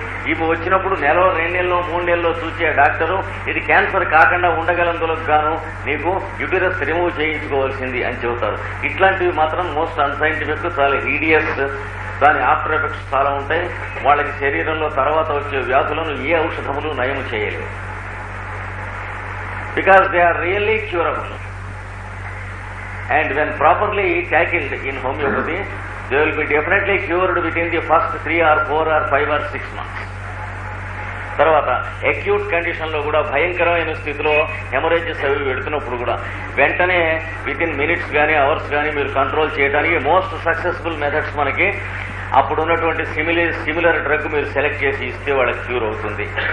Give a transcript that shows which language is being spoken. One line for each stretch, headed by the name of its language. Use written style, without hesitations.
Telugu: ఇవి వచ్చినప్పుడు 1 నెల, 2 నెలలో, 3 నెలలో చూసే డాక్టరు ఇది క్యాన్సర్ కాకుండా ఉండగలందులకు గాను నీకు యూటెరస్ రిమూవ్ చేయించుకోవాల్సింది అని చెబుతారు. ఇట్లాంటివి మాత్రం మోస్ట్ అన్సైంటిఫిక్, చాలా హీడియస్, దాని ఆఫ్టర్ ఎఫెక్ట్స్ చాలా ఉంటాయి. వాళ్ళకి శరీరంలో తర్వాత వచ్చే వ్యాధులను ఏ ఔషధములు నయం చేయలేవు.
English: Because they are really curable, and when properly tackled in homeopathy, they will be definitely cured within the first 3 or 4 or 5 or 6 months.
Telugu: తర్వాత అక్యూట్ కండిషన్ లో కూడా భయంకరమైన స్థితిలో హెమరేజెస్ అవి పెడుతున్నప్పుడు కూడా వెంటనే
English: within minutes
Telugu: కానీ అవర్స్ కానీ మీరు కంట్రోల్ చేయడానికి మోస్ట్ సక్సెస్ఫుల్ మెథడ్స్ మనకి అప్పుడు ఉన్నటువంటి సిమిలర్ డ్రగ్ మీరు సెలెక్ట్ చేసి ఇస్తే వాళ్ళకి క్యూర్ అవుతుంది.